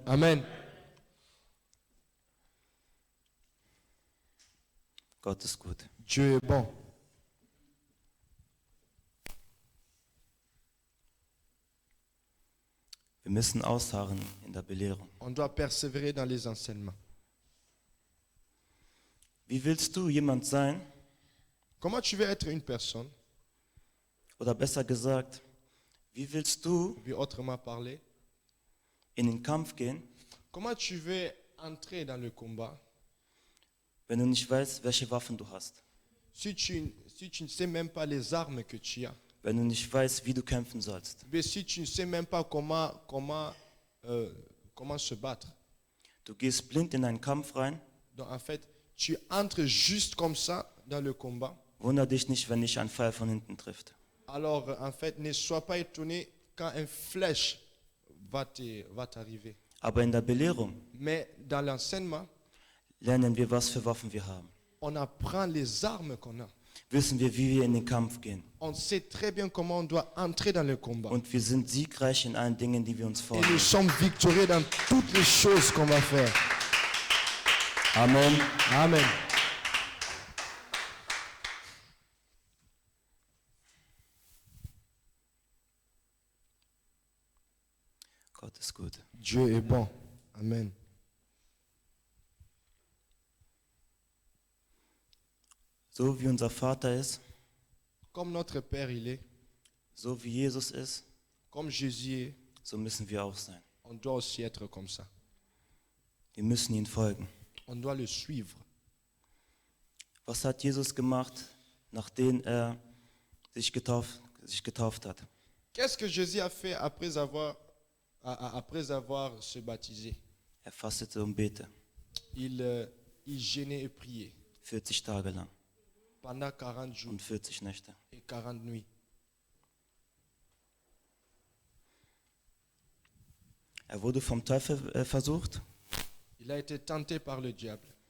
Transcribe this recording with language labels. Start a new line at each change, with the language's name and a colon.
German: Amen. Gott ist gut.
French: Dieu est bon.
German: Wir müssen ausharren in der Belehrung.
French: On doit persévérer dans les enseignements.
German: Wie willst du jemand sein?
French: Comment tu veux être une personne,
German: Oder besser gesagt, wie willst du
French: ou bien autrement parlé,
German: in den Kampf gehen,
French: comment tu veux entrer dans le combat
German: wenn du nicht weißt, welche Waffen du hast?
French: si tu ne sais même pas les armes que tu as,
German: Wenn du nicht weißt, wie du kämpfen sollst?
French: ou bien si tu ne sais même pas comment se battre.
German: Du gehst blind in einen Kampf rein.
French: Donc en fait, tu entres juste comme ça dans le combat.
German: Wunder dich nicht, wenn dich ein Pfeil von hinten trifft.
French: Alors en fait, ne sois pas étonné quand une flèche va t'arriver.
German: Aber in der Belehrung
French: Mais dans l'enseignement,
German: lernen wir, was für Waffen wir haben.
French: on apprend les armes qu'on a.
German: Wissen wir, wie wir in den Kampf gehen.
French: On sait très bien comment on doit entrer dans le combat.
German: Und wir sind siegreich in allen Dingen, die wir uns
French: Et nous
German: vornehmen.
French: sommes victorieux dans toutes les choses qu'on va faire. Amen. Amen.
German: Gott ist gut.
French: Dieu est bon. Amen.
German: So wie unser Vater ist,
French: Comme notre Père il est,
German: so wie Jesus ist,
French: comme Jésus est,
German: so müssen wir auch sein.
French: on doit aussi être comme ça.
German: Wir müssen ihn folgen.
French: On doit le suivre.
German: Was hat Jesus gemacht, nachdem er sich getauft hat?
French: Qu'est-ce que Jésus a fait après avoir se baptisé?
German: Er fastete und betete
French: Il jeûnait et priait
German: 40 Tage lang
French: pendant 40 jours
German: und 40 Nächte.
French: et 40 nuits.
German: Er wurde vom Teufel versucht,
French: Il a été tenté par le diable,